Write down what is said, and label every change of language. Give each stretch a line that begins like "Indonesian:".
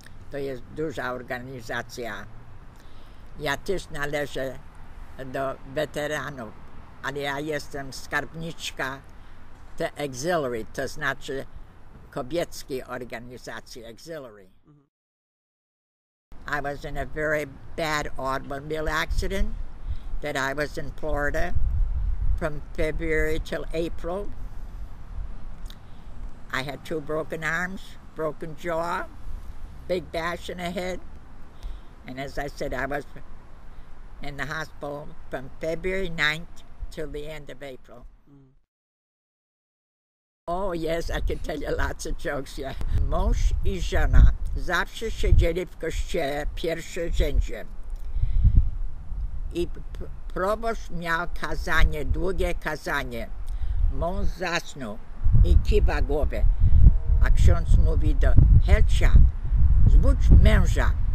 Polish: To jest duża organizacja. Ja też należę do weteranów, ale ja jestem skarbniczka The Auxiliary, to znaczy kobieckiej organizacji Auxiliary.
English: I was in a very bad automobile accident that I was in Florida from February till April. I had 2 broken arms, broken jaw, big bash in the head, and as I said, I was in the hospital from February 9th till the end of April. Oh yes, I can tell you lots of jokes, yeah.
Polish: Mąż i żona zawsze siedzieli w kościele pierwsze rzędzie. I proboszcz miał kazanie, długie kazanie. Mąż zasnął i kiwa głowę. A ksiądz mówi do Helcia, zbudź męża.